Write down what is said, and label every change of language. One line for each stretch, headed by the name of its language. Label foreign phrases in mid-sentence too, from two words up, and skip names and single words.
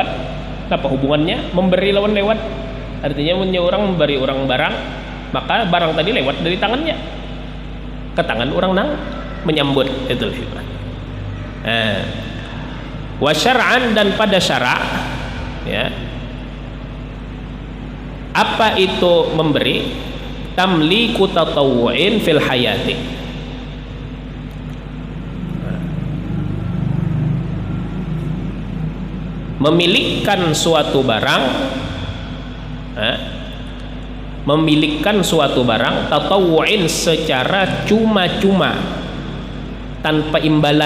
Indonesian: Apa hubungannya memberi lawan lewat? Artinya orang memberi orang barang, maka barang tadi lewat dari tangannya ke tangan orang nang menyambut. Itu hibah.
Arabic: وشرعا,
Indonesian: dan pada syara', ya, apa itu memberi?
Arabic: تمليك تطوع في الحياة.
Indonesian: Memilikan suatu barang, memilikan suatu barang tatawwu'in secara cuma-cuma, tanpa imbalan.